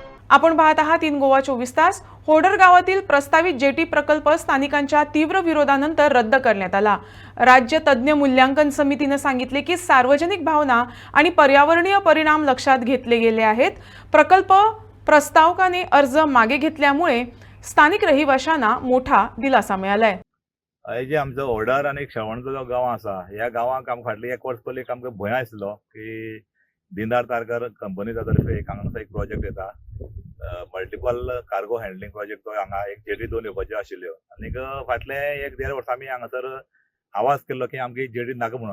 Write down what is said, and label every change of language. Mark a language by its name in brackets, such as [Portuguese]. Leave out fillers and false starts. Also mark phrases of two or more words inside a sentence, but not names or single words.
[Marathi] आपण पाहत आहात इन गोवा 24 तास। होडर गावातील प्रस्तावित जेटी प्रकल्प स्थानिकांच्या तीव्र विरोधानंतर रद्द करण्यात आला। राज्य तज्ञ मूल्यांकन समितीने सांगितले की सार्वजनिक भावना आणि पर्यावरणीय परिणाम लक्षात घेतले गेले आहेत। प्रकल्प प्रस्तावकाने अर्ज मागे घेतल्यामुळे स्थानिक रहिवाशांना मोठा दिलासा मिळालाय। [Konkani] हे जे आमचो होडर आणि श्रवणचो जो गांव आसा, ह्या गांवांक फाटली 1 वर्स पयलीं आमकां भंय आसलो की दिनदार तारकर कंपनीच्या तर्फे हांगासर एक प्रोजेक्ट येता, [English] multiple cargo handling project. [Konkani] तो हांगा एक जेटी 2 येवपाच्यो आशिल्ल्यो आनीक फाटले 1-1.5 वर्सां आमी हांगासर आवाज केल्लो की आमकां जेटी नाका म्हणून।